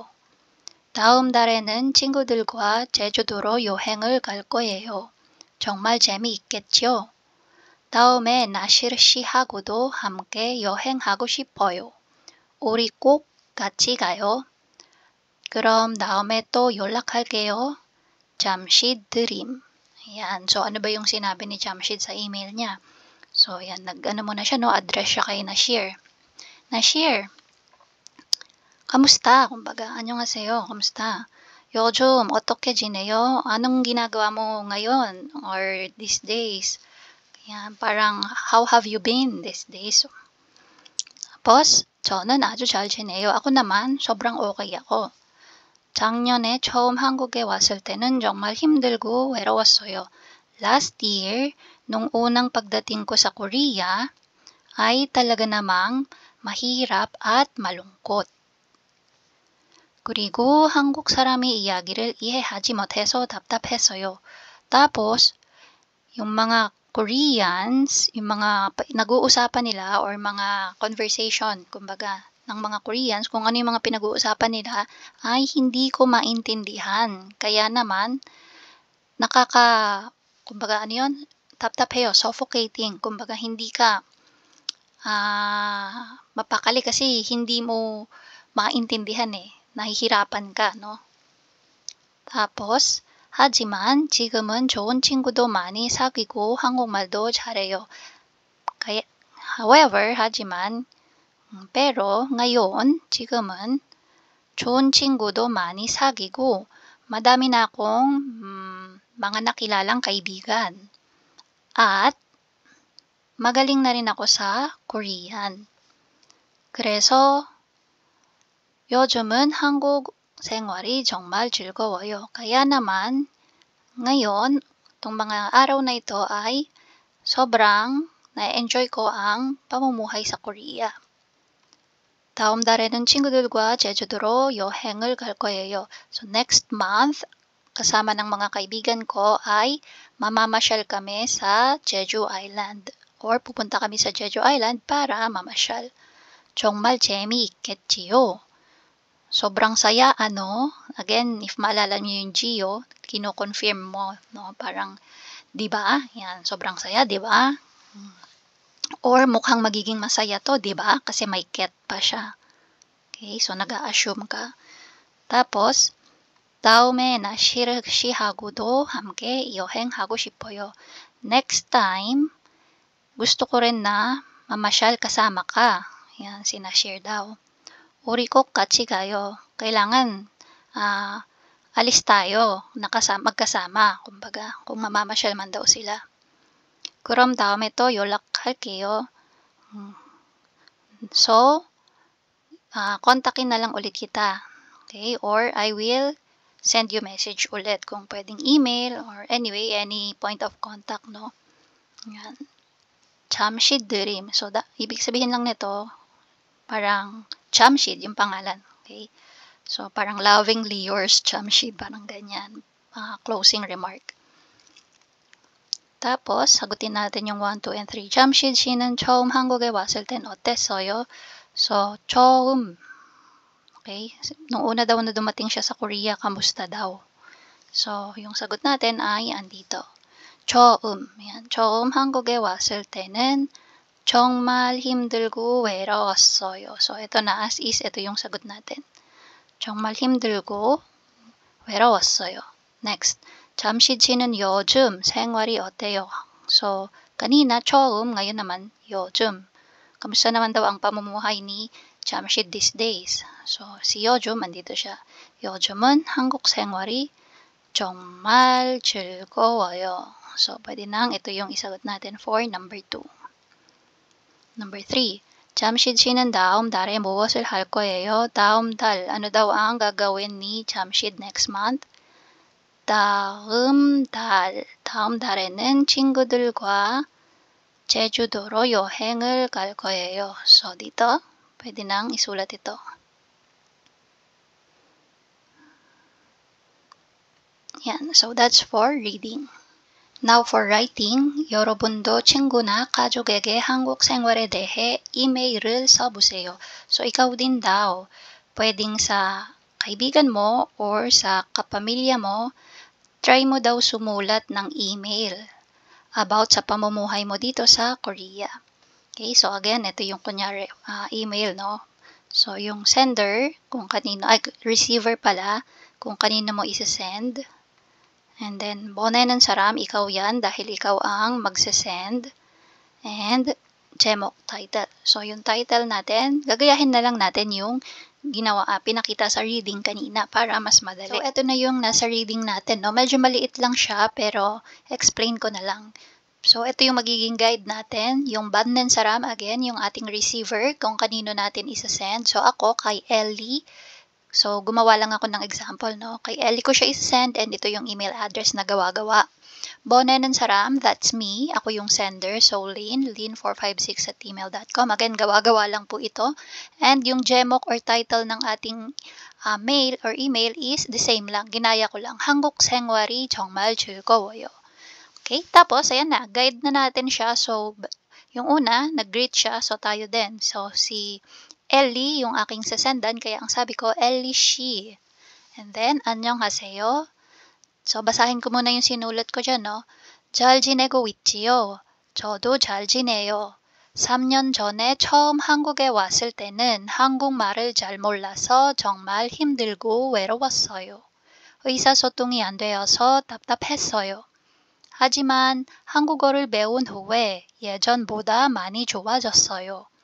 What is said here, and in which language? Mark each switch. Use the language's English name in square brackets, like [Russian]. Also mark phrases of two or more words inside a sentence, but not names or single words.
[Korean] 다음 달에는 친구들과 제주도로 여행을 갈 거예요. 정말 재미있겠죠? 다음에 나실 씨하고도 함께 여행하고 싶어요. 우리 꼭 같이 가요. 그럼 다음에 또 연락할게요. [Filipino] Jamshid Dream. Ayan. So, ano ba yung sinabi ni Jamshid sa email niya? So, ayan. Nag-ano mo na siya, no? Address siya kay Nashir. Nashir, kamusta? Kumbaga, [Korean] 안녕하세요. kamusta? 요즘 어떻게 지내요? [Filipino] Anong ginagawa mo ngayon or [English] these days? [Filipino] Yan, parang [English] how have you been these days? [Filipino] Tapos, [Korean] 저는 아주 잘 지내요. [Filipino] Ako naman, sobrang okay ako. [Korean] 작년에 처음 한국에 왔을 때는 정말 힘들고 외로웠어요. [Filipino] Last year, nung unang pagdating ko sa Korea, ay talaga namang mahirap at malungkot. [Korean] 그리고 한국 사람이 이야기를 이해하지 못해서 답답했어요. [Filipino] Tapos, yung mga Koreans, yung mga nag-uusapan nila or mga conversation, kumbaga, ng mga Koreans, kung ano yung mga pinag-uusapan nila, ay hindi ko maintindihan. Kaya naman, kumbaga ano yun, taptapeyo, suffocating. Kumbaga, hindi ka mapakali kasi hindi mo maintindihan eh. Nahihirapan ka, no? tapos, [Korean] 하지만 지금은 좋은 친구도 많이 사귀고 한국말도 잘해요. [Filipino] Kaya, however, 하지만, pero ngayon, [Korean] 지금은 좋은 친구도 많이 사귀고 [Filipino] madami na akong mga nakilalang kaibigan. At magaling na rin ako sa Korean. [Korean] 그래서 요즘은 한국 생활이 정말 즐거워요. [Filipino] Kaya naman, ngayon, itong mga araw na ito ay sobrang na-enjoy ko ang pamumuhay sa Korea. [Korean] 다음 달에는 친구들과 제주도로 여행을 갈 거예요. [English] So next month, [Filipino] kasama ng mga kaibigan ko ay mamamasyal kami sa Jeju Island. Or pupunta kami sa Jeju Island para mamasyal. [Korean] 정말 재미있겠지요. [Filipino] Sobrang saya, ano? Again, if maalala niyo yung Gio, kino-confirm mo, no? Parang, di ba? Yan, sobrang saya, di ba? Or mukhang magiging masaya to, di ba? Kasi may cat pa siya. Okay, so nag-a-assume ka. Tapos, [Korean] 다음에 나실 씨하고도 함께 여행하고 싶어요. [English] Next time, [Filipino] gusto ko rin na mamasyal kasama ka. Yan, sinashare daw. [Korean] 우리 꼭 같이 가요. [Filipino] Kailangan alis tayo, magkasama, kumbaga, kung mamamasyal man daw sila. 그럼 다음에 또 연락할게요. So, kontakin na lang ulit kita. Okay? [English] Or I will send you message [Filipino] ulit kung pwedeng [English] email or anyway, any point of contact, no? [Filipino] Yan. Jamshid Dream. So, ibig sabihin lang nito, parang Jamshid yung pangalan. Okay? So, parang [English] lovingly yours, [Filipino] Jamshid, parang ganyan. [English] Closing remark. [Filipino] tapos, sagutin natin yung 1, 2, and 3. [Korean] 잠시 씨는 처음 한국에 왔을 땐 어땠어요? So, 처음. Okay? [Filipino] Nung una daw na dumating siya sa Korea, kamusta daw? So, yung sagot natin ay andito. [Korean] 처음. Yan. 처음 한국에 왔을 때는 정말 힘들고 외로웠어요. [Filipino] So, ito na [English] as is. [Filipino] Ito yung sagot natin. [Korean] 정말 힘들고 외로웠어요. Next. 잠시 씨는 요즘 생활이 어때요? [Filipino] So, kanina 처음, ngayon naman 요즘. Kamusta naman daw ang pamumuhay ni Jamshid [English] these days? [Filipino] So, si 요즘 andito siya. [Korean] 요즘은 한국 생활이 정말 즐거워요. [Filipino] So, pwede nang ito yung isagot natin [English] for number 2. Number 3. [Korean] 잠시 씨는 다음 달에 무엇을 할 거예요? 다음 달, [Filipino] ano daw ang gagawin ni Jamshid [English] next month? [Korean] 다음 달에는 친구들과 제주도로 여행을 갈 거예요. [Filipino] So, dito, pwede nang isulat ito. Yan. [English] So, that's for reading. Now, for writing, [Korean] 여러분도 친구나 가족에게 한국 생활에 대해 이메일을 써보세요. [Filipino] So, ikaw din daw, pwedeng sa kaibigan mo or sa kapamilya mo, try mo daw sumulat ng email about sa pamumuhay mo dito sa Korea. Okay, so again, ito yung kunyari email, no? So, yung sender, kung kanino, receiver pala, kung kanino mo isa-send. And then, [Korean] 보낸 사람, [Filipino] ikaw yan dahil ikaw ang magse-send. [English] And, 제목, title. [Filipino] So, yung title natin, gagayahin na lang natin yung pinakita sa reading kanina para mas madali. So, ito na yung nasa reading natin, no? Medyo maliit lang siya, pero explain ko na lang. So, ito yung magiging guide natin. Yung [Korean] 보낸 사람, [Filipino] again, yung ating receiver, kung kanino natin isa-send. So, ako, kay Ellie. So, gumawa lang ako ng example, no? Kay Ellie ko siya isa-send, and ito yung email address na gawa-gawa. [Korean] 보낸 사람, [English] that's me. [Filipino] Ako yung sender. So, lin456@gmail.com. Again, gawa-gawa lang po ito. And yung 제목 or title ng ating mail or email is [English] the same [Filipino] lang. Ginaya ko lang. [Korean] 한국 생활이 정말 즐거워요. [Filipino] Okay? Tapos, ayan na. Guide na natin siya. So, yung una, nag-greet siya. So, tayo din. So, si Ellie, yung aking sasendan. Kaya ang sabi ko, Ellie she. And then, [Korean] 안녕하세요. [Filipino] So, basahin ko muna yung sinulat ko dyan, no? [Korean] 잘 지내고 있지요? 저도 잘 지내요. 3년 전에 처음 한국에 왔을 때는 한국말을 잘 몰라서 정말 힘들고 외로웠어요. 의사소통이 안 되어서 답답했어요. 하지만 한국어를 배운 후에 예전보다 많이 좋아졌어요.